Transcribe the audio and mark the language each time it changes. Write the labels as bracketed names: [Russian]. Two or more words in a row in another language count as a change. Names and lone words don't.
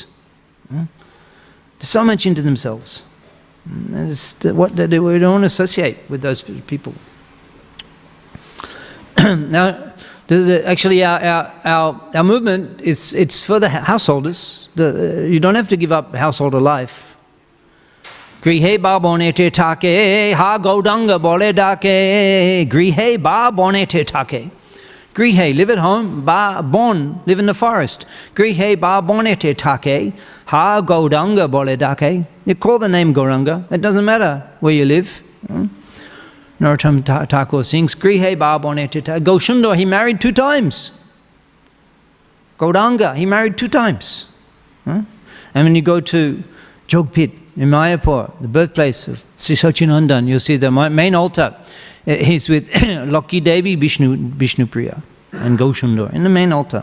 [English] They're so much into themselves. We don't associate with those people. Now, actually, our movement it's for the householders. You don't have to give up householder life. [Bangla] গৃহে বা বনেতে থাকে, হা গৌরাঙ্গ বলে ডাকে. গৃহে বা বনেতে থাকে। গৃহে, [English] live at home. [Bangla] বা বন, [English] live in the forest. [Bangla] গৃহে বা বনেতে থাকে, হা গৌরাঙ্গ বলে ডাকে. [English] You call the name Gauranga. It doesn't matter where you live. Narottam Thakur sings, [Bangla] গৃহে বা বনেতে থাকে. [English] Goshundar, he married 2 times. Gauranga, he married 2 times. And when you go to Jogpit in Mayapur, the birthplace of Sri Sachinandan, you'll see the main altar. He's with Lakki Devi, Vishnu Priya, and Goshundar in the main altar.